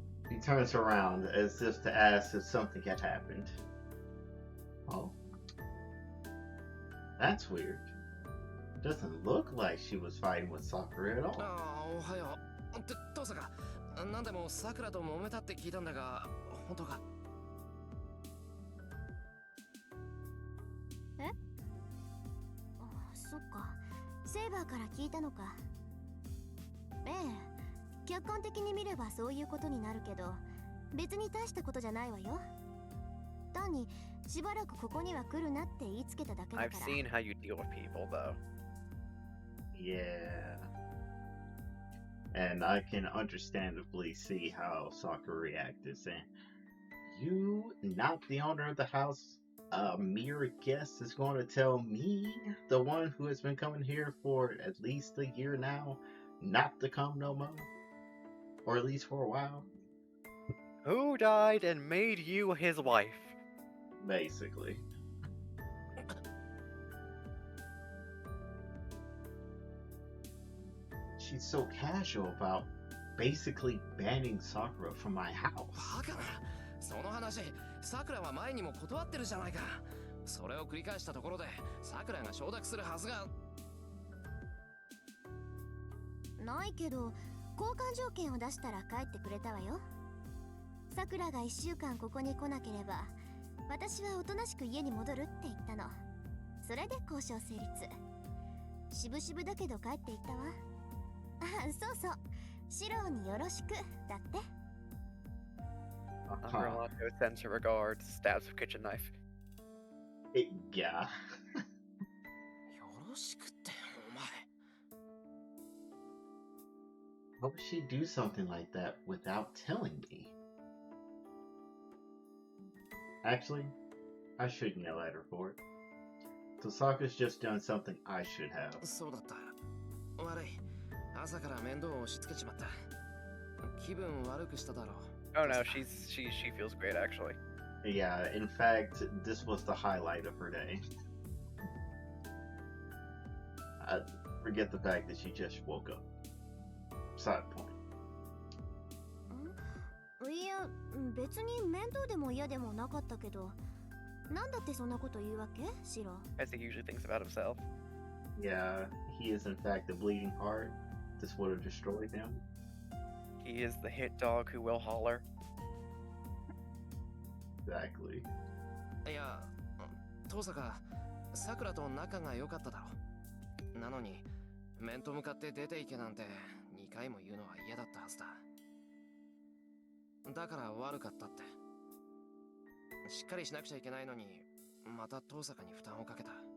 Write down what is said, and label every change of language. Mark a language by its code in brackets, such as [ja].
[en] He turns around as if to ask if something had happened. Oh. That's weird. Doesn't look like she was fighting with Sakura at all. [ja] ああ、おはよう。って、トサカ。なんでもサクラと揉めたって聞いたんだが、本当か。え？あ、そっか。セイバーから聞いたのか。ええ。客観的に見ればそういうことになるけど、別に大したことじゃないわよ。単にしばらくここには来るなって言いつけただけだから。 [en] I've seen how you deal with people, though. Yeah. And I can understandably see how Sakura reacted, saying, "You, not the owner of the house, a mere guest, is going to tell me, the one who has been coming here for at least a year now, not to come no more? Or at least for a while?" Who died and made you his wife? Basically. She's so casual about basically banning Sakura from my [ja] バ [en] house. [ja] カな。その話、さくらは前にも断ってるじゃないか。それを繰り返したところで、さくらが承諾するはずが。ないけど、交換条件を出したら帰ってくれたわよ。さくらが1週間ここに来なければ、私はおとなしく家に戻るって言ったの。それで交渉成立。しぶしぶだけど帰っていったわ。あ、そうそう。シローによろしくだって。 [en] Umbrella sends her regards, stabs with kitchen knife. Yeah. [ja] よろしくってお前。 [en] How would she do something like that without telling me? Actually, I shouldn't yell at her for it. Tosaka's just done something I should have. [ja] そうだった。悪い。朝から面倒を押し付けちまった。気分悪くしただろう。 [en] Oh no, she feels great actually. Yeah, in fact, this was the highlight of her day. Forget the fact that she just woke up. Side point. [ja] いや、別に面倒でも嫌でもなかったけど、なんだってそんなこと言うわけ、シロ？ [en] As he usually thinks about himself. Yeah, he is in fact a bleeding heart. This would have destroyed him. He is the hit dog who will holler. Exactly. [ja] いや、遠坂、さくらと仲が良かっただろう。なのに、面と向かって出ていけなんて2回も言うのは嫌だったはずだ。だから悪かったって。しっかりしなくちゃいけないのに、また遠坂に負担をかけた。